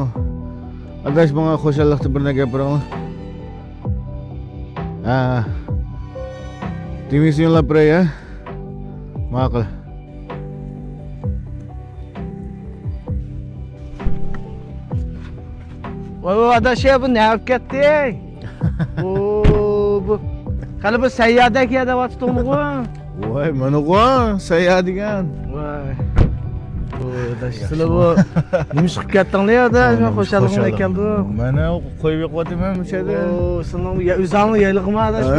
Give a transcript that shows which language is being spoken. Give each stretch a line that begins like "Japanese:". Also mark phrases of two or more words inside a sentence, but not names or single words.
Uzbek: Adash menga xo'shalikda bir narsa gapirang. Ha. Demisyon yo'llab beray ya. Ma'qul.
Turkish: Voy adaş ya bu ne yapıp gitti?
Uzbek: Bu qani bir sayyadaki adavatsizmi bu? Voy, mana bu sayya degan. Voy. Bu adaş sizlar bu nima ish qilib ketdinglar ya adaş? Men xo'shaligimga keldim. Mana qo'yib yo'qotaman o'shada. Oo, sening o'zingni yaylig'imi adaş bu?